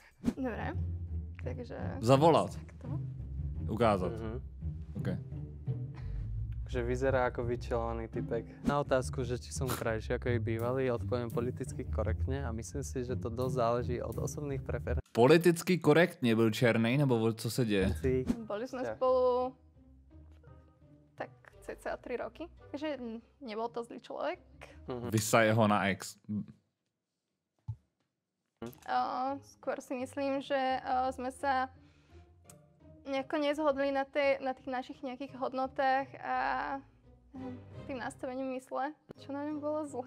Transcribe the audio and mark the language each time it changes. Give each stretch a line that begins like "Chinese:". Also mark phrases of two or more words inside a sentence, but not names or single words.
Slovak: Dobre. Takže...
Czech: Zavolat.
Slovak: Takto.
Czech: Ukázat. OK.
Slovak: Že vyzerá ako vyčelovaný typek. Na otázku, že či som krajší ako ich bývalý, odpoviem politicky korektne a myslím si, že to dosť záleží od osobných preferencií.
Czech: Politicky korektně byl černý, nebo co se děje?
Slovak: Boli sme spolu tak cca 3 roky, takže nebol to zlý človek. Vysaje ho na ex. Skôr si myslím, že sme sa nejako nezhodli na tých našich nejakých hodnotách a tým nastavením mysle, čo na ňom bolo zlé.